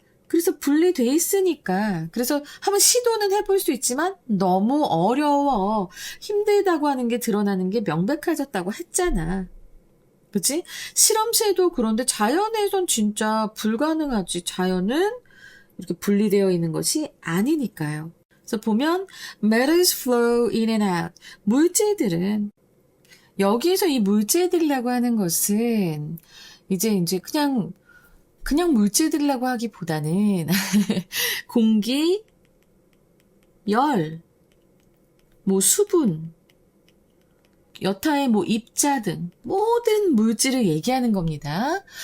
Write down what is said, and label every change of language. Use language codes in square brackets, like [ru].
[ko] 그래서 분리돼 있으니까. 그래서 한번 시도는 해볼 수 있지만 너무 어려워. 힘들다고 하는 게 드러나는 게 명백해졌다고 했잖아. 그치? 실험체도 그런데 자연에선 진짜 불가능하지. 자연은 이렇게 분리되어 있는 것이 아니니까요. 그래서 보면 [en] metals flow in and out. [ko] 물질들은 여기에서 이 물질들이라고 하는 것은 이제 그냥 물질들이라고 하기보다는 공기, 열, 뭐 수분, 여타의 뭐 입자 등 모든 물질을 얘기하는 겁니다.